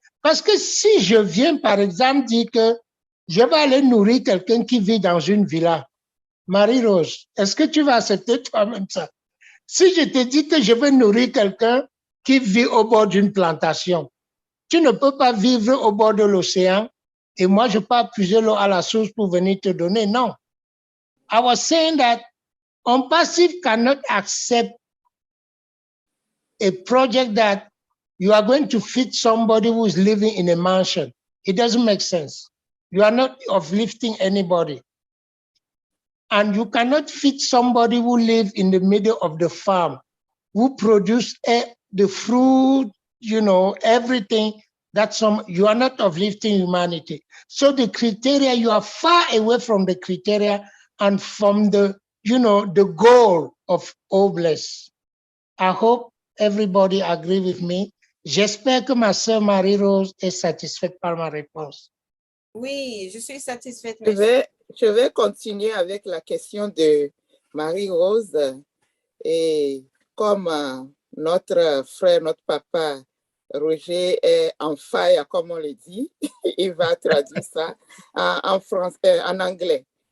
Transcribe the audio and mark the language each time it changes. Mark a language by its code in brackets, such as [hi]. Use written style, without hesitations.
[fr] Parce que si je viens, par exemple, dire que je vais aller nourrir quelqu'un qui vit dans une villa, Marie-Rose, est-ce que tu vas accepter toi-même ça? Si je te dis que je vais nourrir quelqu'un qui vit au bord d'une plantation, tu ne peux pas vivre au bord de l'océan et moi, je peux pas puiser l'eau à la source pour venir te donner. Non. [en] I was saying that onpassive cannot accept a project that you are going to feed somebody who is living in a mansion. It doesn't make sense. You are not uplifting anybody. And you cannot feed somebody who lives in the middle of the farm, who produce the fruit, everything. You are not uplifting humanity. So the criteria, you are far away from the criteria and from the goal of Obless. I hope everybody agree with me. [fr] J'espère que ma sœur Marie-Rose est satisfaite par ma réponse. Oui, je suis satisfaite. Je vais continuer avec la question de Marie-Rose. Et comme notre frère, notre papa, Roger est en fire, comme on le dit, il va traduire ça en français, en anglais.